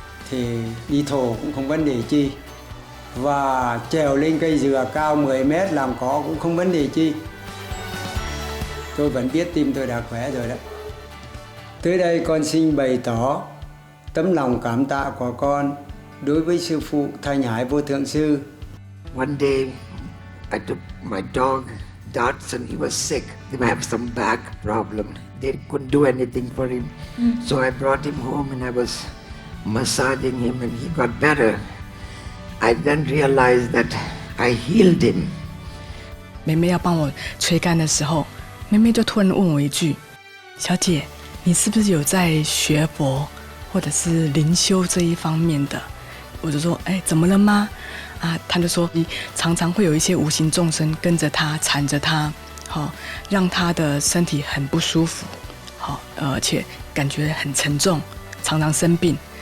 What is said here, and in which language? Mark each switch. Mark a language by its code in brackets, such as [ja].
[vi] Thì đi thổ cũng không vấn đề chi. Và trèo lên cây dừa cao 10 mét làm cỏ cũng không vấn đề chi. Tôi vẫn biết tim tôi đã khỏe rồi đó. Tới đây con xin bày tỏ tấm lòng cảm tạ của con đối với sư phụ Thanh Hải Vô Thượng Sư. [en] One day I took my dog Dotson, he was sick. He had some back problem. They couldn't do anything for him. So I brought him home and I was massaging him and he got better. I then realized that I healed him. [zh] 妹妹要帮我吹干的时候，妹妹就突然问我一句：“小姐，你是不是有在学佛或者是灵修这一方面的？” 我就说：“哎，怎么了吗？” 他就说常常会有一些无形众生跟着他缠着他，让他的身体很不舒服，而且感觉很沉重，常常生病。